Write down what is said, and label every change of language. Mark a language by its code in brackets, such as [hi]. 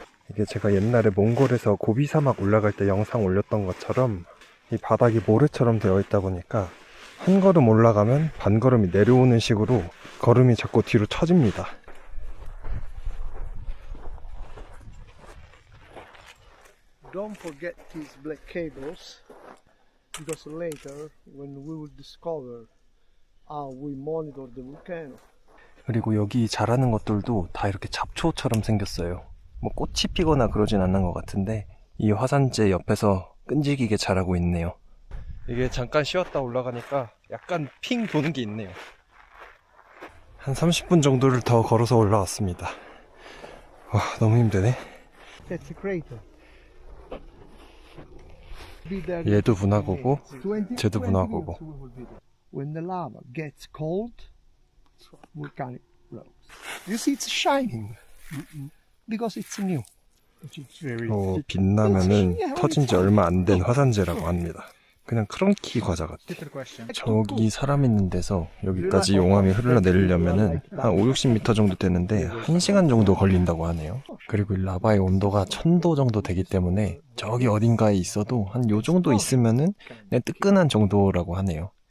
[ko] 이게 제가 옛날에 몽골에서 고비 사막 올라갈 때 영상 올렸던 것처럼 이 바닥이 모래처럼 되어 있다 보니까 한 걸음 올라가면 반 걸음이 내려오는 식으로 걸음이 자꾸 뒤로 처집니다. [en] Don't forget these black cables, because later when we will discover how we monitor the volcano. [ko] 그리고 여기 자라는 것들도 다 이렇게 잡초처럼 생겼어요. 뭐 꽃이 피거나 그러진 않는 것 같은데 이 화산재 옆에서 끈질기게 자라고 있네요. 이게 잠깐 쉬었다 올라가니까 약간 핑 도는 게 있네요. 한 30분 정도를 더 걸어서 올라왔습니다. 와, 너무 힘드네. [en] That's a crater. [ko] 얘도 분화구고 쟤도 분화구고. [en] When the lava gets cold, volcanic rocks. You see, it's shining because it's new. [ko] 빛나면은 터진 지 얼마 안 된 화산재라고 합니다. 그냥 크런키 과자 같아. 저기 사람 있는 데서 여기까지 용암이 흘러내리려면은 한 5-60m 정도 되는데 1시간 정도 걸린다고 하네요. 그리고 이 라바의 온도가 1000도 정도 되기 때문에 저기 어딘가에 있어도 한 요 정도 있으면은 그냥 뜨끈한 정도라고 하네요.